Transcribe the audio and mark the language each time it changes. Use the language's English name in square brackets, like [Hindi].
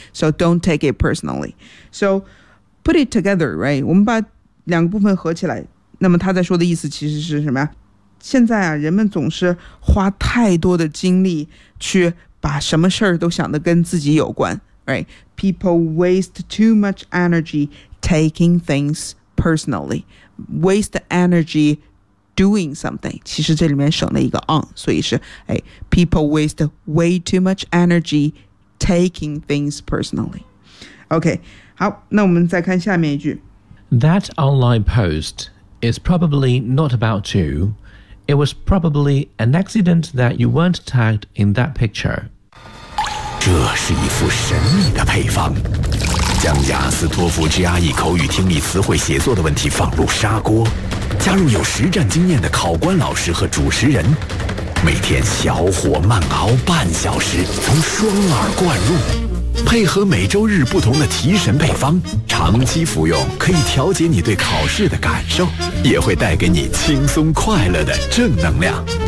[English] So don't take it personally. So put it together, right? [Chinese] 我们把两个部分合起来，那么他在说的意思其实是什么呀？现在啊，人们总是花太多的精力去把什么事儿都想得跟自己有关 ，right? [English] People waste too much energy taking things personally. Waste energy doing something. [Chinese] 其实这里面省了一个 on， 所以是哎 [English] ，people waste way too much energy taking things personally. [Chinese] OK， 好，那我们再看下面一句。 [English] That online post is probably not about you. It was probably an accident that you weren't tagged in that picture. [Chinese] 这是一副神秘的配方，将雅思托福 GRE 口语听力词汇写作的问题放入砂锅，加入有实战经验的考官老师和主持人，每天小火慢熬半小时，从双耳灌入，配合每周日不同的提神配方，长期服用可以调节你对考试的感受，也会带给你轻松快乐的正能量。